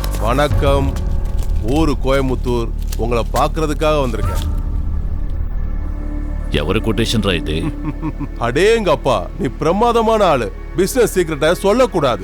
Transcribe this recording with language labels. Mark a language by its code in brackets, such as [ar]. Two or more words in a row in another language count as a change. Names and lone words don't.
[ta] வணக்கம். ஊரு கோயம்புத்தூர். உங்களை பார்க்கறதுக்காக வந்திருக்கேன். [te] ఎవరి కొటేషన్ రా ఇది? [ta] அடேங்கப்பா, நீ பிரமாதமான ஆளு. [en] business secret [ta] சொல்லக்கூடாது.